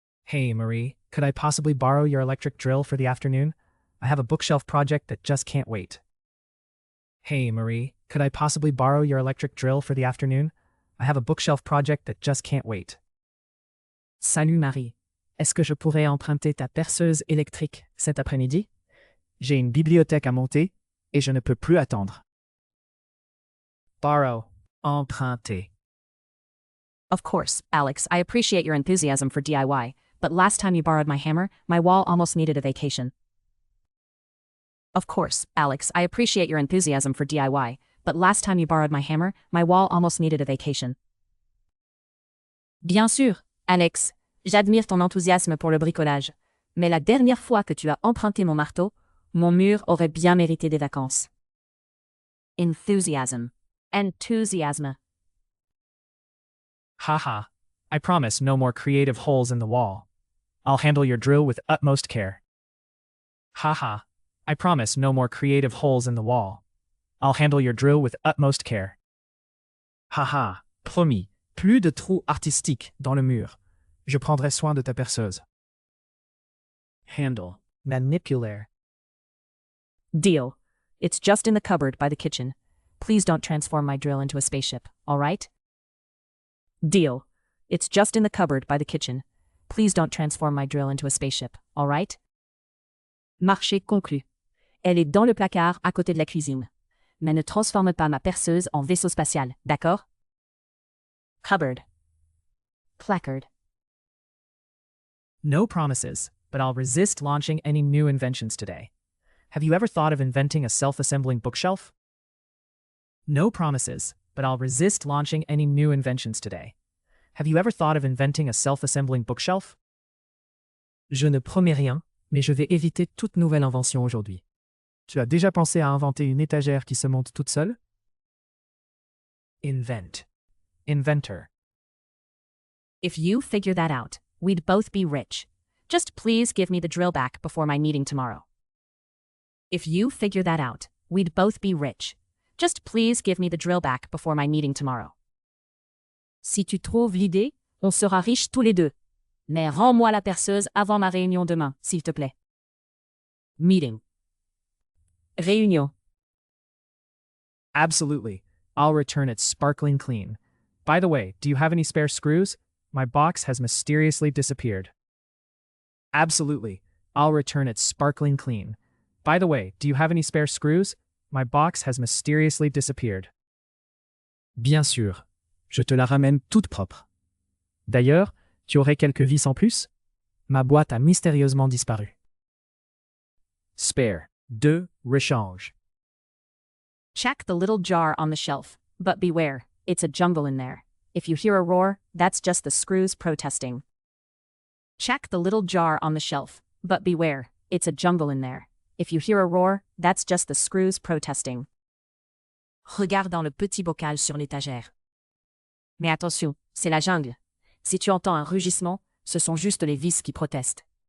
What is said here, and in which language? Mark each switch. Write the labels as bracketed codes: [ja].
[en] Hey, Marie, could I possibly borrow your electric drill for the afternoon? I have a bookshelf project that just can't wait. Hey, Marie, could I possibly borrow your electric drill for the afternoon? I have a bookshelf project that just can't wait. [fr] Salut Marie. Est-ce que je pourrais emprunter ta perceuse électrique cet après-midi? J'ai une bibliothèque à monter et je ne peux plus attendre. [en] Borrow. Emprunter. Of course, Alex, I appreciate your enthusiasm for DIY, but last time you borrowed my hammer, my wall almost needed a vacation. Of course, Alex, I appreciate your enthusiasm for DIY, but last time you borrowed my hammer, my wall almost needed a vacation. [fr] Bien sûr, Alex, j'admire ton enthousiasme pour le bricolage, mais la dernière fois que tu as emprunté mon marteau, mon mur aurait bien mérité des vacances. [en] Enthusiasm. Enthusiasm. Haha. I promise no more creative holes in the wall. I'll handle your drill with utmost care. Haha. I promise no more creative holes in the wall. I'll handle your drill with utmost care. [fr] Haha, promis, plus de trous artistiques dans le mur. Je prendrai soin de ta perceuse. [en] Handle. Manipulaire. Deal. It's just in the cupboard by the kitchen. Please don't transform my drill into a spaceship, all right? Deal. It's just in the cupboard by the kitchen. Please don't transform my drill into a spaceship, all right? [fr] Marché conclu. Elle est dans le placard à côté de la cuisine. Mais ne transforme pas ma perceuse en vaisseau spatial, d'accord? [en] Cupboard. Placard. No promises, but I'll resist launching any new inventions today. Have you ever thought of inventing a self-assembling bookshelf? No promises, but I'll resist launching any new inventions today. Have you ever thought of inventing a self-assembling bookshelf? [fr] Je ne promets rien, mais je vais éviter toute nouvelle invention aujourd'hui. Tu as déjà pensé à inventer une étagère qui se monte toute seule? [en] Invent. Inventor. If you figure that out, we'd both be rich. Just please give me the drill back before my meeting tomorrow. If you figure that out, we'd both be rich. Just please give me the drill back before my meeting tomorrow. [fr] Si tu trouves l'idée, on sera riches tous les deux. Mais rends-moi la perceuse avant ma réunion demain, s'il te plaît. [en] Meeting. Réunion. Absolutely. I'll return it sparkling clean. By the way, do you have any spare screws? My box has mysteriously disappeared. Absolutely. I'll return it sparkling clean. By the way, do you have any spare screws? My box has mysteriously disappeared. [fr] Bien sûr. Je te la ramène toute propre. D'ailleurs, tu aurais quelques vis en plus? Ma boîte a mystérieusement disparu. Spare. De rechange. [en] Check the little jar on the shelf, but beware, it's a jungle in there. If you hear a roar, that's just the screws protesting. Check the little jar on the shelf, but beware, it's a jungle in there. If you hear a roar, that's just the screws protesting. [fr] Regarde dans le petit bocal sur l'étagère. Mais attention, c'est la jungle. Si tu entends un rugissement, ce sont juste les vis qui protestent.